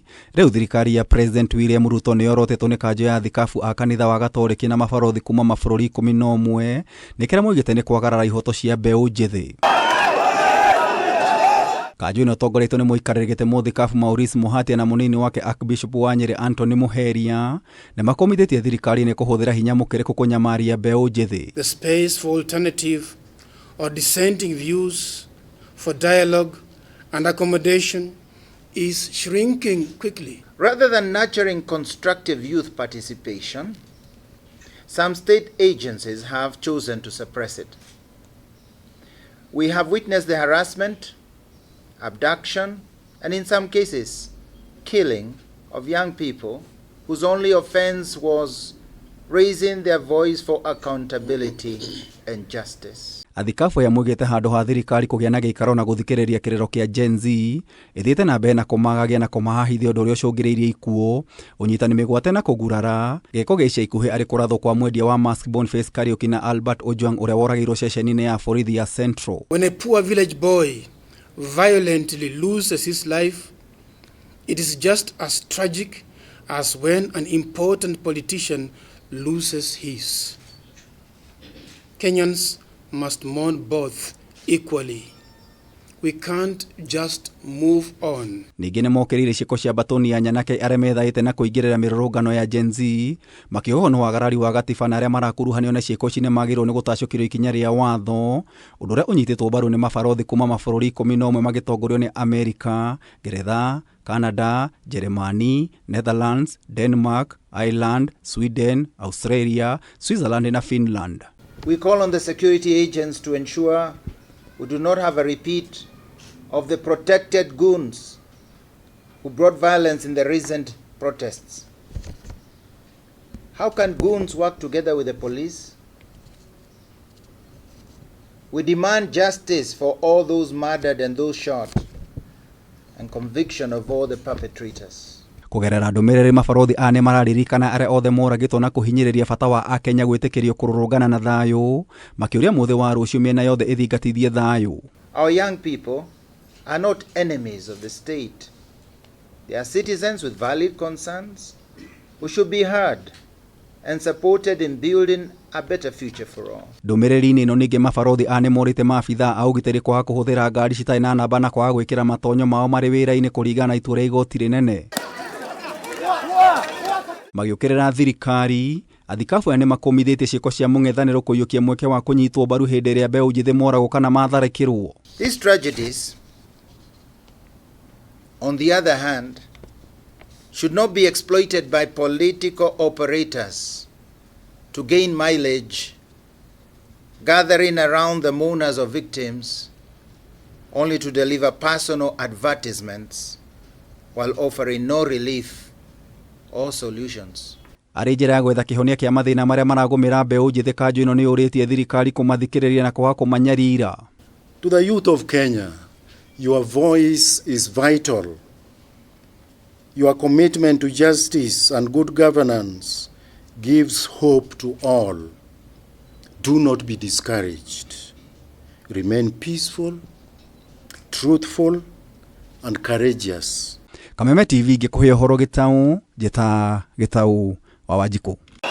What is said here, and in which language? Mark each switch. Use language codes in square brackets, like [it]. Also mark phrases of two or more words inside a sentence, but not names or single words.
[ki] Rĩu thirikari ya President William Ruto nĩ yorotetwo nĩ kanjũ ya athikabu a kanitha wa gatoreki na mabarothi kuma mabũrũri 11 nĩkĩrĩa moigĩte nĩ kwagarara ihoto cia mbeũ njĩthĩ. Kanjũ ĩno ĩtongoretio nĩ mũikarĩri gĩtĩ mũthikabu Maurice Muhatia na mũnini wake Archbishop wa Nyeri Anthony Muheria na makomithĩtie thirikari nĩ kũhũthĩra hinya mũkĩrĩku kũnyamaria mbeũ njĩthĩ. [en] The space for alternative or dissenting views, for dialogue and accommodation is shrinking quickly. Rather than nurturing constructive youth participation, some state agencies have chosen to suppress it. We have witnessed the harassment, abduction, and in some cases, killing of young people whose only offense was raising their voice for accountability and justice. [ki] Athikabu ya mũgĩte handũ ha thirikari kũgĩa na gĩikaro na gũthikĩrĩria kĩrĩro kĩa Gen Z ĩthiĩte na mbere na kũmagagia na kũmahahithia ũndũ ũrĩa ũcũngĩrĩirie ikuũ, ũnyitani mĩgwate na kũgurara, gĩko gĩa ica ikuhĩ arĩ kũrathwo kwa mwendia wa mask Boniface Kariuki na Albert Ojwang ũrĩa woragĩirwo ceceni-inĩ ya borithi ya Central. [en] When a poor village boy violently loses his life, it is just as tragic as when an important politician loses his. Kenyans must mourn both equally. We can't just move on. [ki] Ningĩ nĩ mokĩrĩire ciĩko cia MBATUNI ya nyanake arĩa methaĩte na kũingĩrĩra mĩrũrũngano ya Gen Z makĩohwo nĩ wagarari wa gatiba na arĩa marakuruhanio na ciĩko ici nĩ magĩrĩirwo nĩ gũtacũkĩrio ikinya rĩa watho, ũndũ ũrĩa ũnyitĩtwo mbaru nĩ mabarothi kuma mabũrũri 11 magĩtongorio nĩ Amerika, Ngeretha, Canada, Germany, Netherlands, Denmark, Ireland, Sweden, Australia, Switzerland na Finland. [en] We call on the security agents to ensure we do not have a repeat of the protected goons who brought violence in the recent protests. How can goons work together with the police? We demand justice for all those murdered and those shot, and conviction of all the perpetrators. [ki] Kũgerera ndũmĩrĩri mabarothi nĩ mararirikana arĩa othe moragĩtwo na kũhinyĩrĩria bata wa Akenya gwĩtĩkĩrio kũrũrũngana na thayũ, makĩũria mũthĩ wa rũciũ mĩena yothe ĩthingatithie thayũ. [en] Our young people are not enemies of the state. They are citizens with valid concerns who should be heard and supported in building a better future for all. [ki] Ndũmĩrĩri-inĩ ĩno ningĩ mabarothi nĩ morĩte maabithaa a ũgitĩri kwaga kũhũthĩra ngari citarĩ na namba na kwaga gwĩkĩra matonyo mao marĩ wĩra-inĩ kũringana na itua rĩa igoti rĩnene. Magĩũkĩrĩra thirikari, athikabu aya nĩ makomithĩtie ciĩko cia mũng'ethanĩro kũiyũkia mweke wa kũnyitwo mbaru hĩndĩ ĩrĩa mbeũ njĩthĩ moragwo kana matharĩkĩrwo. [en] These tragedies, on the other hand, should not be exploited by political operators to gain mileage, gathering around the mourners of victims only to deliver personal advertisements while offering no relief or solutions. [ki] Arĩ njĩra ya gwetha kĩhonia kĩa mathĩna marĩa maragũmĩra mbeũ njĩthĩ, kanjũ ĩno nĩ yũrĩtie thirikari kũmathikĩrĩria na kwaga kũmanyarira. [en] To the youth of Kenya, your voice is vital. Your commitment to justice and good governance gives hope to all. Do not be discouraged. Remain peaceful, truthful, and courageous. [ki] Kameme TV ngĩkũhe ũhoro gĩtaũ, njĩta gĩtaũ wa Wanjikũ.